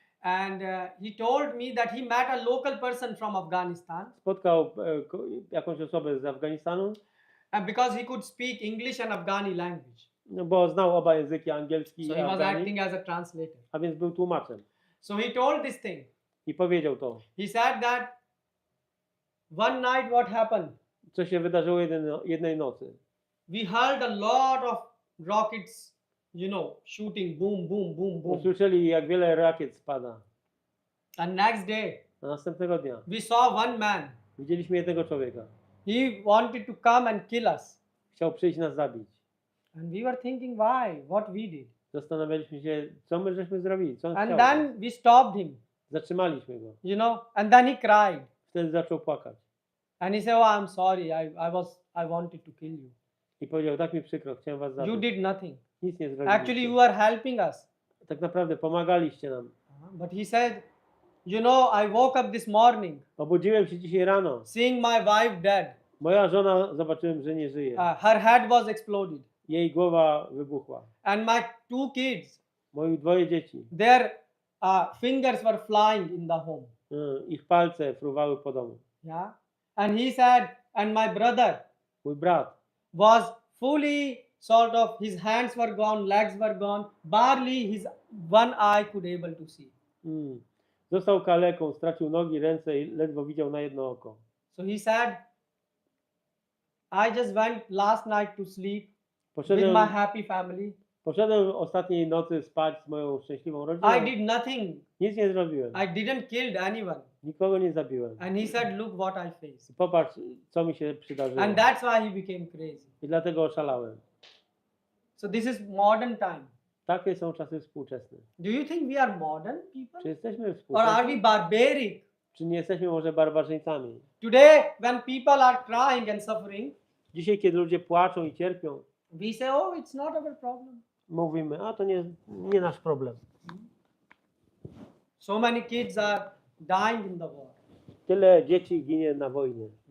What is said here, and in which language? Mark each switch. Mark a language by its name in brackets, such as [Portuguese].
[English] and he told me that he met a local person from Afghanistan, [Polish] Spotkał jakąś osobę z Afganistanu, [English] and because he could speak English and Afghani language, [Polish] no bo znał oba języki, angielski [English] so [Polish] i [English] he was [Polish] afgani, [English] acting as a translator. [Polish] a więc był tłumaczem. [English] So he told this thing. [Polish] I powiedział to. [English] He said that one night what happened? [Polish] Co się wydarzyło jednej nocy. [English] We heard a lot of rockets, shooting, boom, boom, boom, boom. [Polish] Usłyszeli, jak wiele rakiet spada. [English] And next day, [Polish] A następnego dnia [English] we saw one man. [Polish] widzieliśmy jednego człowieka. [English] He wanted to come and kill us. [Polish] Chciał przyjść nas zabić. [English] And we were thinking, why? What we did? [Polish] Zastanawialiśmy się, co my żeśmy zrobili, co on [English] And [Polish] chciał. [English] then we stopped him, [Polish] Zatrzymaliśmy go. [English] and then he cried. [Polish] Wtedy zaczął płakać. [English] And he said, oh, I'm sorry, I wanted to kill you. [Polish] I powiedział, tak mi przykro, chciałem was [English] You [Polish] zabić. [English] did nothing. [Polish] Nic nie zrobiliście. [English] Actually, you are helping us. [Polish] Tak naprawdę pomagaliście nam. [English] But he said, I woke up this morning [Polish] Obudziłem się dzisiaj rano. [English] seeing my wife dead. [Polish] Moja żona, zobaczyłem, że nie żyje. [English] Her head was exploded. [Polish] Jej głowa wybuchła. [English] And my 2 kids, [Polish] Moje 2 dzieci. [English] their fingers were flying in the home. [Polish] Ich palce fruwały po domu. [English] Yeah. And he said, and my brother [Polish] Mój brat [English] was fully sort of, his hands were gone, legs were gone, barely his one eye could able to see. [Polish] Został kaleką, stracił nogi, ręce i ledwo widział na jedno oko. [English] So he said, I just went last night to sleep with my happy family. [Polish] Poszedłem ostatniej nocy spać z moją szczęśliwą rodziną. [English] I did nothing. [Polish] Nic nie zrobiłem. [English] I didn't kill anyone. [Polish] Nikogo nie zabiłem. [English] And he said, look what I faced. [Polish] Popatrz, co mi się przydarzyło. [English] And that's why he became crazy. [Polish] I dlatego oszalałem. [English] So this is modern time. [Polish] Takie są czasy współczesne. [English] Do you think we are modern people? [Polish] Czy jesteśmy [English] Or are [Polish] współczesni? [English] we barbaric? [Polish] Czy nie jesteśmy może barbarzyńcami? [English] Today, when people are crying and suffering, [Polish] Dzisiaj, kiedy ludzie płaczą i cierpią, [English] we say, oh, it's not our problem. [Polish] mówimy, a to nie nasz problem. [English] So many kids are dying in the war. [Polish] Tyle dzieci ginie na wojnie.